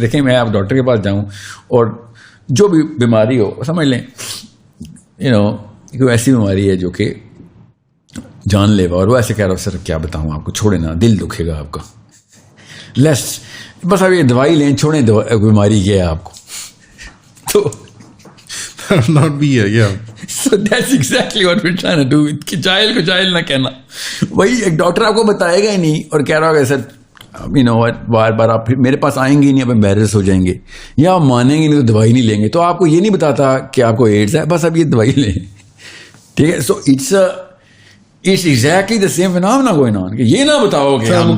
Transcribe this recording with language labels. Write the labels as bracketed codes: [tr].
[ur] دیکھیں میں آپ ڈاکٹر کے پاس جاؤں اور جو بھی بیماری ہو, سمجھ لیں کوئی ایسی بیماری ہے جو کہ جان لیوا, اور وہ ایسے کہہ رہا ہو سر کیا بتاؤں آپ کو, چھوڑے نا, دل دکھے گا آپ کا, لیس بس اب یہ دوائی لیں, چھوڑیں بیماری کیا ہے آپ کو. تو [en] not be here, yeah. So that's exactly what we're trying to do. [ur] کہ جاہل کو جاہل نہ کہنا. وہی ایک ڈاکٹر آپ کو بتائے گا ہی نہیں اور کہہ رہا ہوگا سر بار بار آپ میرے پاس آئیں گے نہیں, اب امبیرس ہو جائیں گے, یا آپ مانیں گے نہیں تو دوائی نہیں لیں گے. تو آپ کو یہ نہیں بتاتا کہ آپ کو ایڈز ہے, بس اب یہ دوائی لیں, ٹھیک ہے. [en] So it's exactly the same phenomena going on. [ur] کہ یہ نہ بتاؤ کہ ہم